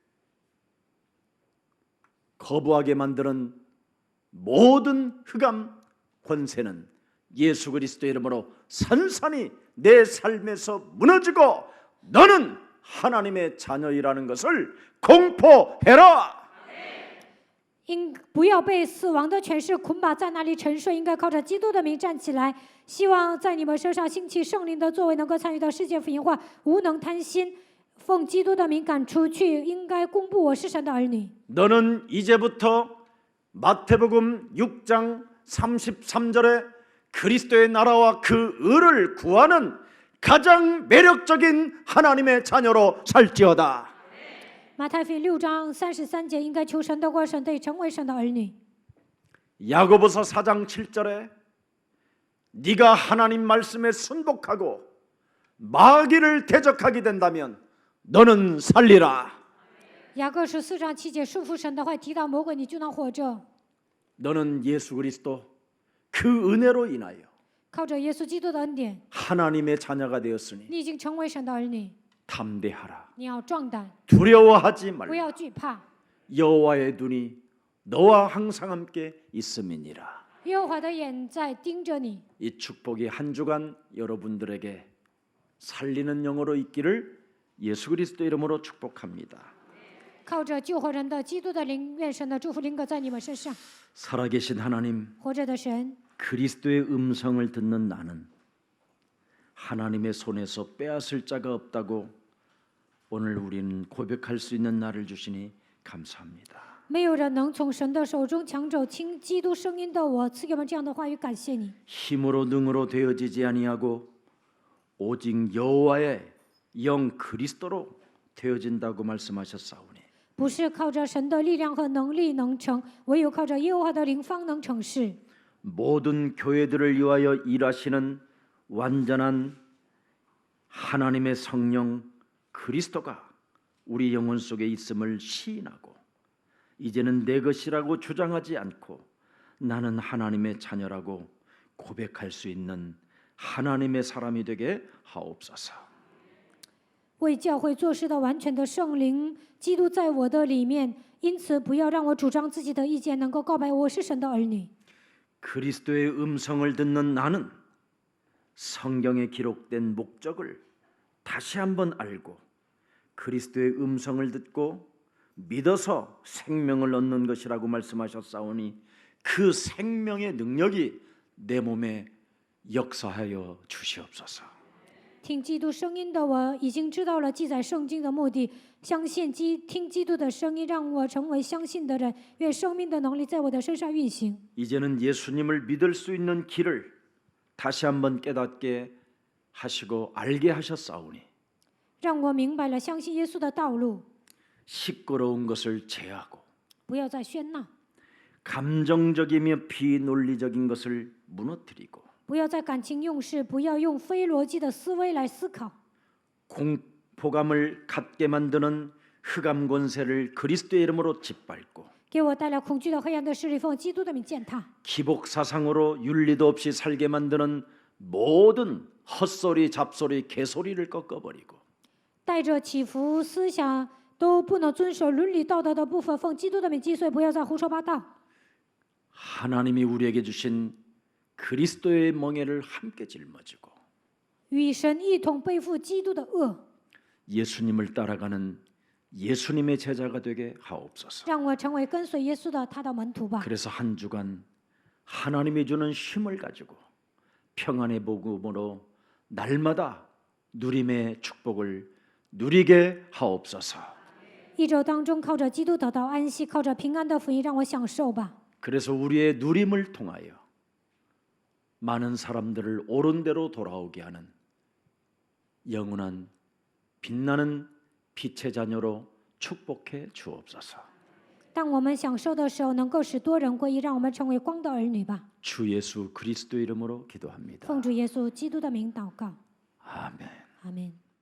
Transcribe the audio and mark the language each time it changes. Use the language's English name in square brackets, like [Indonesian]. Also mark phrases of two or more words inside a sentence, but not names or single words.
[Korean] 거부하게 만드는 모든 흑암 권세는 예수 그리스도의 이름으로 산산이 내 삶에서 무너지고 너는 하나님의 자녀이라는 것을 공포해라. [Chinese] 不要被死亡的权势捆绑在那里沉睡，应该靠着基督的名站起来。希望在你们身上兴起圣灵的作为，能够参与到世界福音化，无能贪心，奉基督的名赶出去，应该公布我是神的儿女。 [Korean] 너는 이제부터 마태복음 6장 33절에 그리스도의 나라와 그 의를 구하는 가장 매력적인 하나님의 자녀로 살지어다. [Chinese] 马太福音6章33节，应该求神得过神，得成为神的儿女。 [Korean] 야고보서 4장 7절에 네가 하나님 말씀에 순복하고 마귀를 대적하게 된다면 너는 살리라. [Chinese] 雅各书4章7节，顺服神的话，提到魔鬼，你就能活着。 [Korean] 너는 예수 그리스도 그 은혜로 인하여 [Chinese] 靠着耶稣基督的恩典， [Korean] 하나님의 자녀가 되었으니 [Chinese] 你已经成为神的儿女。 [Korean] 담대하라. [Chinese] 你要壮胆， [Korean] 두려워하지 [Chinese] 不 [Korean] 말라. [Chinese] 要惧怕。 [Korean] 여호와의 눈이 너와 항상 함께 있음이니라. [Chinese] 耶和华的眼在盯着你。 [Korean] 이 축복이 한 주간 여러분들에게 살리는 영으로 있기를 예수 그리스도 이름으로 축복합니다. [Chinese] 靠着救活人的基督的灵，愿神的祝福临格在你们身上。 [Korean] 살아계신 하나님, [Chinese] 活着的神， [Korean] 그리스도의 음성을 듣는 나는 하나님의 손에서 빼앗을 자가 없다고 오늘 우리는 고백할 수 있는 날을 주시니 감사합니다. [Chinese] 没有人能从神的手中抢走听基督声音的我，赐给我们这样的话语，感谢你。 [Korean] 힘으로 능으로 되어지지 아니하고 오직 여호와의 영 그리스도로 되어진다고 말씀하셨사오니 [Chinese] 不是靠着神的力量和能力能成，唯有靠着耶和华的灵方能成事。 [Korean] 모든 교회들을 위하여 일하시는 완전한 하나님의 성령 그리스도가 우리 영혼 속에 있음을 시인하고 이제는 내 것이라고 주장하지 않고 나는 하나님의 자녀라고 고백할 수 있는 하나님의 사람이 되게 하옵소서. [Chinese] 为教会做事的完全的圣灵，基督在我的里面，因此不要让我主张自己的意见，能够告白我是神的儿女。 [Korean] 그리스도의 음성을 듣는 나는 성경에 기록된 목적을 다시 한번 알고 그리스도의 음성을 듣고 믿어서 생명을 얻는 것이라고 말씀하셨사오니 그 생명의 능력이 내 몸에 역사하여 주시옵소서. [Chinese] 听基督声音的我已经知道了记载圣经的目的，相信听基督的声音，让我成为相信的人。愿生命的能力在我的身上运行。 [Korean] 이제는 예수님을 믿을 수 있는 길을 다시 한번 깨닫게 하시고 알게 하셨사오니 [Chinese] 让我明白了相信耶稣的道路， [Korean] 시끄러운 것을 제하고 [Chinese] 不要再喧闹， [Korean] 감정적이며 비논리적인 것을 무너뜨리고 [Chinese] 不要再感情用事，不要用非逻辑的思维来思考。 [Korean] 공포감을 갖게 만드는 흑암 권세를 그리스도의 이름으로 짓밟고 [Chinese] 给我带来恐惧的黑暗的势力，奉基督的名践踏。 [Korean] 기복 사상으로 윤리도 없이 살게 만드는 모든 헛소리, 잡소리, 개소리를 꺾어버리고 [Chinese] 带着起伏思想都不能遵守伦理道德的部分，奉基督的名击碎，不要再胡说八道。 [Korean] 하나님이 우리에게 주신 그리스도의 멍에를 함께 짊어지고 [Chinese] 与神一同背负基督的恶， [Korean] 예수님을 따라가는 예수님의 제자가 되게 하옵소서. [Chinese] 让我成为跟随耶稣的他的门徒吧。 [Korean] 그래서 한 주간 하나님이 주는 힘을 가지고 평안의 복음으로 날마다 누림의 축복을 누리게 하옵소서. [Chinese] 一周当中，靠着基督得到安息，靠着平安的福音，让我享受吧。 [Korean] 그래서 우리의 누림을 통하여 많은 사람들을 옳은 대로 돌아오게 하는 영원한 빛나는 빛의 자녀로 축복해 주옵소서. [Chinese] 当我们享受的时候，能够使多人归一，让我们成为光的儿女吧。 [Korean] 주 예수 그리스도 이름으로 기도합니다. [Chinese] 奉主耶稣基督的名祷告， [Korean] 아멘. [Chinese] 阿门。